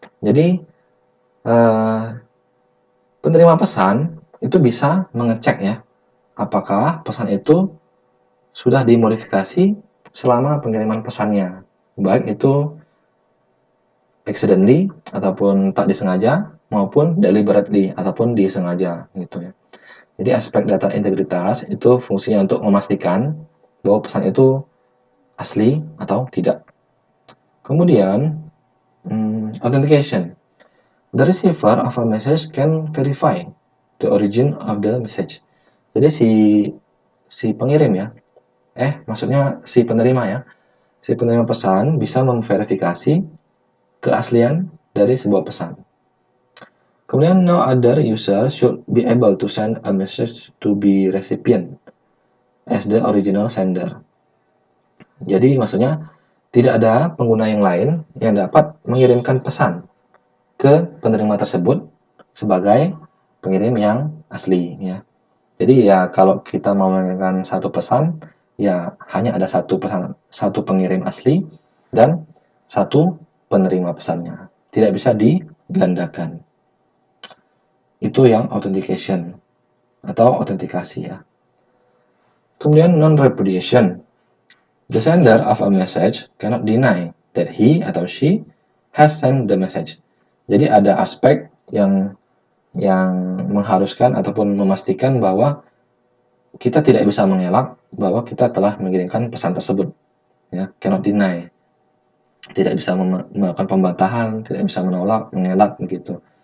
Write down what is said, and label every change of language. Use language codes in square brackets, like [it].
[id] Jadi penerima pesan itu bisa mengecek ya apakah pesan itu sudah dimodifikasi selama pengiriman pesannya, baik itu accidentally ataupun tak disengaja maupun deliberately ataupun disengaja gitu ya. Jadi aspek data integritas itu fungsinya untuk memastikan bahwa pesan itu asli atau tidak. Kemudian authentication. [en] The receiver of a message can verify the origin of the message. [id] Jadi si pengirim ya, maksudnya si penerima ya, si penerima pesan bisa memverifikasi keaslian dari sebuah pesan. Kemudian [en] no other user should be able to send a message to be recipient as the original sender. [id] Jadi maksudnya tidak ada pengguna yang lain yang dapat mengirimkan pesan ke penerima tersebut sebagai pengirim yang asli ya. Jadi ya kalau kita mau mengirimkan satu pesan ya hanya ada satu pesan, satu pengirim asli dan satu penerima pesannya. Tidak bisa digandakan. Itu yang authentication atau autentikasi ya. Kemudian non-repudiation. [en] The sender of a message cannot deny that he [id] atau [en] she has sent the message. [id] Jadi ada aspek yang mengharuskan ataupun memastikan bahwa kita tidak bisa mengelak bahwa kita telah mengirimkan pesan tersebut. Ya, [en] cannot deny. [id] Tidak bisa melakukan pembantahan, tidak bisa menolak, mengelak begitu.